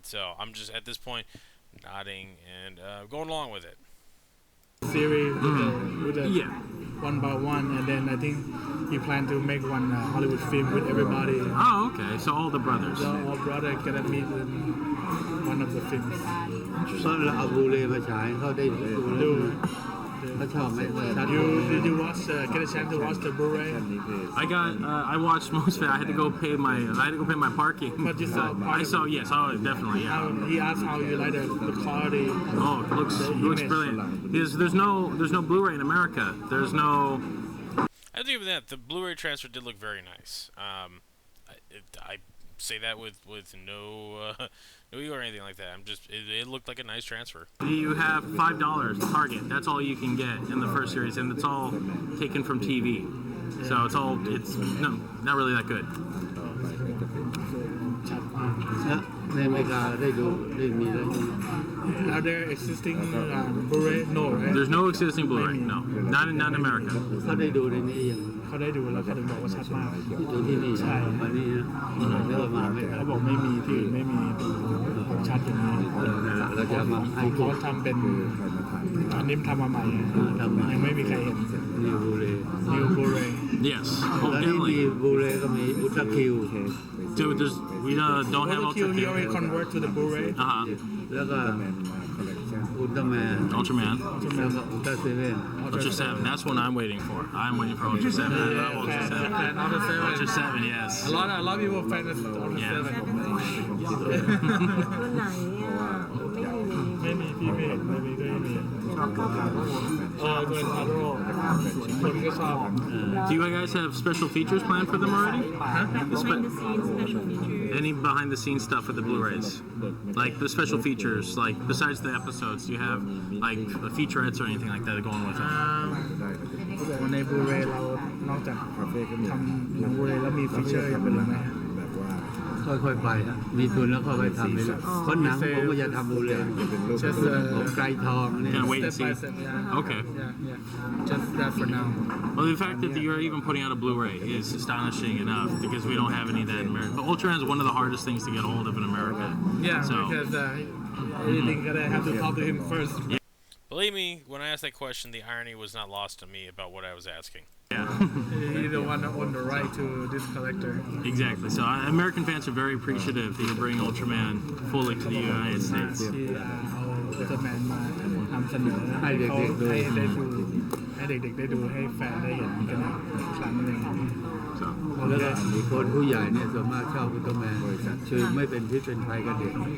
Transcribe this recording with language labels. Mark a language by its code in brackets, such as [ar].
[en] So I'm just at this point nodding and going along with it. Series with the one by one, and then I think he planned to make one Hollywood film with everybody. Oh, okay. So all the brothers. All brothers gonna meet in one of the films. [th] ก็เราเอาบูเรมาฉายเขาได้ดูเขาชอบไหม [en] Did you watch? Get a chance to watch the Blu-ray? I watched most of it. I had to go pay my parking. But you saw? I saw. Yes. Oh, definitely. Yeah. He asked how you like the quality. Oh, it looks brilliant. There's no Blu-ray in America. There's no. I do even that. The Blu-ray transfer did look very nice. I say that with no ego or anything like that. It looked like a nice transfer. You have $5 Target. That's all you can get in the first series, and it's all taken from TV. So it's not really that good. [th] ในอเมริกาได้ดูได้มีแล้ว [en] Are there existing Blu-ray? No, right? There's no existing Blu-ray. No, not in America. [th] เขาได้ดูในนี้ยัง เขาได้ดูแล้วเขาถึงบอกว่าชัดมาก ดูที่นี่ ใช่ มานี่นะเริ่มมาไม่ เขาบอกไม่มีที่อื่นไม่มีชัดอย่างนี้ เราจะมาให้ เขาทำเป็นอันนี้ทำมาใหม่ยังไม่มีใครเห็น นิวบูเร [en] New Blu-ray. Yes. [th] แล้วนี่มีบูเรก็มีอุลตร้าคิว [en] Dude, we don't have Ultra Q. He already convert to the Blu-ray. [th] แล้วก็ Ultramanแล้วก็ Ultra 7 [en] Ultra 7. That's what I'm waiting for. I'm waiting for Ultra 7. I love Ultra 7. Ultra 7, yes. A lot of people fan of Ultra 7. [th] ตัวไหนอ่ะไม่มี ไม่มีพี่เมย์ไม่มีก็ไม่มีตัวทาโร่คนก็ชอบ [en] Do you guys have special features planned for them already? Behind the scenes special features. Any behind the scenes stuff with the Blu-rays? Like the special features, like besides the episodes, do you have like featurettes or anything like that going with them? [th] ในบูเรเรานอกจากทำหนังบูเรแล้วมีฟีเจอร์อย่างอื่นไหม ค่อยๆไปฮะมีทุนแล้วค่อยๆทำไปเลยเพราะหนังผมก็จะทำดูเลยผมไกลทองเนี่ย [en] Can wait and see. Okay. Just that for now. Well, the fact that you're even putting out a Blu-ray is astonishing enough because we don't have any of that in America. But Ultraman is one of the hardest things to get a hold of in America. Yeah, so. Because anything that I have to talk to him first. Believe me, when I asked that question, the irony was not lost on me about what I was asking. Yeah. You're the one that owned the right to this collector. Exactly. So American fans are very appreciative that you're bringing Ultraman fully to the United States. [th] ที่เอาอุลตร้าแมนมาทำเสนอให้เด็กๆดูให้เด็กๆได้ดูให้แฟนได้เห็นกันครั้งหนึ่ง แล้วก็มีคนผู้ใหญ่เนี่ยส่วนมากชอบอุลตร้าแมนคือไม่เป็นพิษเป็นภัยกับเด็ก